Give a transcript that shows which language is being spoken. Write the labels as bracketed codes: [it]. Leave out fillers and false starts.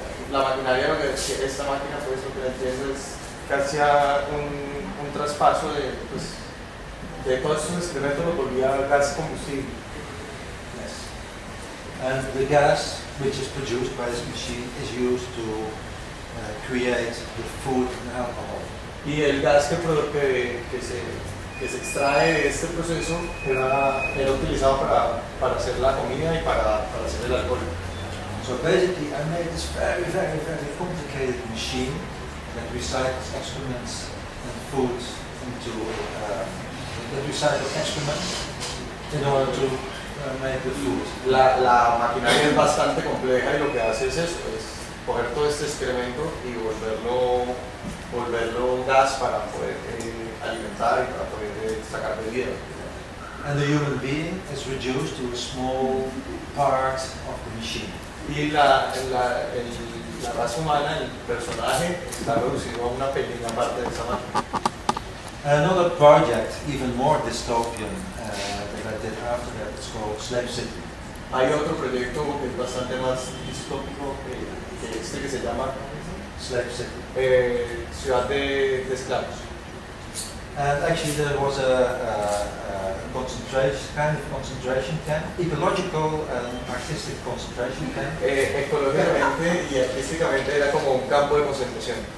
[es] La maquinaria lo que quiere esta máquina, por eso que la entiendo, es que hacía un traspaso de todos esos excrementos lo volvía a gas combustible. [en] Yes. And the gas which is produced by this machine is used to create the food and alcohol. [es] Y el gas que se extrae de este proceso era utilizado para hacer la comida y para hacer el alcohol. [en] So basically, I made this very, very, very complicated machine that recycles excrements and food into that recycles excrements in order to make the food. [es] La maquinaria es bastante compleja y lo que hace es eso, es coger todo este excremento y volverlo un gas para poder alimentar y para poder sacar bebida. [en] And the human being is reduced to a small part of the machine. [es] Y la raza humana, el personaje, está reducido a una pequeña parte de esa máquina. [en] Another project, even more dystopian, that I did after that, it's called Slave City. [es] Hay otro proyecto que es bastante más distópico que este, que se llama [en] Slave City. [es] Ciudad de esclavos. [en] And actually, there was a concentration kind of concentration camp, ecological and artistic concentration camp. [es] Ecológicamente y artísticamente era como un campo de concentración.